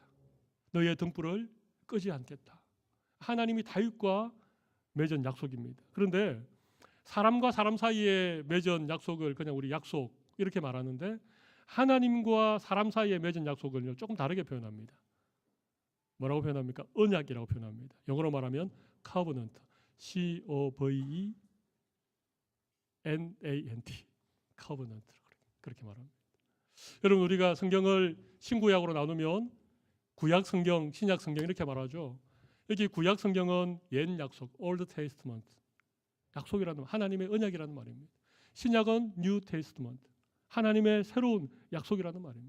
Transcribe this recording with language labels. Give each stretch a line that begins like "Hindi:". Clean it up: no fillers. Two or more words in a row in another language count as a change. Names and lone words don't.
Korean: 너의 등불을 끄지 않겠다. 하나님이 다윗과 맺은 약속입니다. 그런데 사람과 사람 사이에 맺은 약속을 그냥 우리 약속 이렇게 말하는데 하나님과 사람 사이에 맺은 약속을 조금 다르게 표현합니다. 뭐라고 표현합니까? 언약이라고 표현합니다. 영어로 말하면 covenant, C-O-V-E-N-A-N-T, covenant 그렇게 말합니다. 여러분 우리가 성경을 신구약으로 나누면 구약 성경, 신약 성경 이렇게 말하죠. 여기 구약 성경은 옛 약속,
English: Old Testament,
Korean: 약속이라는 하나님의 언약이라는 말입니다. 신약은
English: New Testament,
Korean: 하나님의 새로운 약속이라는 말입니다.